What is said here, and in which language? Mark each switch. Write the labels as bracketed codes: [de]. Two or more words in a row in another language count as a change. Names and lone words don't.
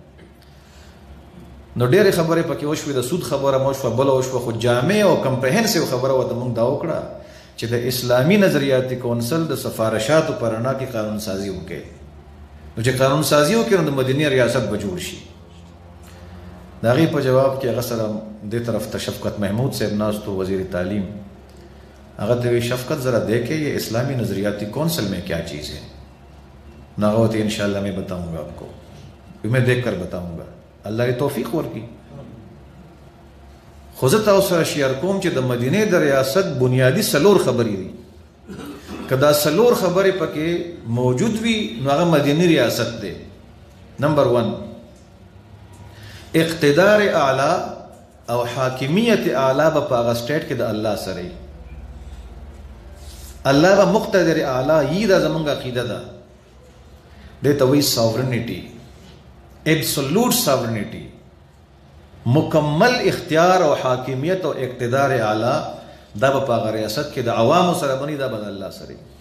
[ps] نو ډېرې خبرې پکې وشوې، د سود خبره مو شوه، بله وشوه، خو جامع او کمپریهنسیو خبره ورته موږ دا وکړه چې د اسلامي نظریاتي کونسل د سفارشاتو په رڼا کې قانون سازي وکړي. نو چې قانون سازي وکړي نو د مدینې ریاست به جوړ شي. د هغې په جواب کې هغه سره دې طرف ته شفقت محمود صاحب ناست و، وزیر تعلیم. هغه ته وی [ur] شفقت ذرا دیکھیں یہ اسلامی نظریاتی کونسل میں کیا چیز ہے. [ps] نو هغه ته [ur] انشاءاللہ میں بتاؤں گا آپ کو، میں دیکھ کر بتاؤں گا. [ps] الله یې توفیق ورکړي. خو زه تاسو سره شیر کوم چې د مدینې د ریاست بنیادي 4 خبرې دي. که دا 4 خبرې پکې موجود وي نو هغه مدینی ریاست دی. نمبر 1 اقتدار اعلی او حاکمیت اعلی به په هغه سټیټ کې د الله سره الله به مقتدر اعلی یی دا زمونږ عقیده ده دې ته وایي [en] sovereignty absolute sovereignty [ps] مکمل اختیار او حاکمیت او اقتدار اعلی دا به په هغه ریاست کې د عوامو سره بني دا به د الله سره